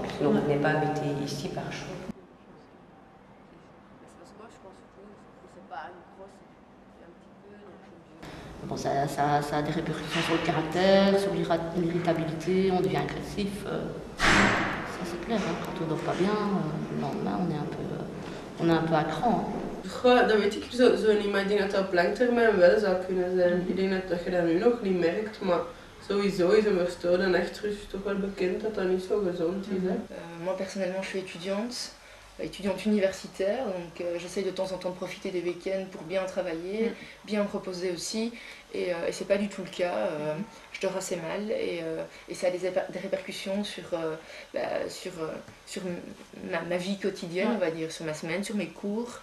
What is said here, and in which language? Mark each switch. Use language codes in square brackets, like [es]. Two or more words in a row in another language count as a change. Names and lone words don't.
[fr] Sinon, vous n'êtes pas habité ici par choix. Bon, ça a des répercussions sur le caractère, sur l'irritabilité, on devient agressif. Ça, c'est clair, quand on ne dort pas bien, le lendemain, on est un peu à cran. [nl] Goh, dat weet ik zo niet, maar ik denk dat dat op lang termijn wel zou kunnen zijn. Ik denk dat je dat nu nog niet merkt, maar sowieso is een verstoorde nachtrust toch wel bekend dat dat niet zo gezond is. [fr] Moi personnellement je suis étudiante universitaire, donc j'essaye de temps en temps de profiter des week-ends pour bien travailler, bien me reposer aussi, et c'est pas du tout le cas. Je dors assez mal et ça a des répercussions sur ma vie quotidienne, on va dire, sur ma semaine, sur mes cours.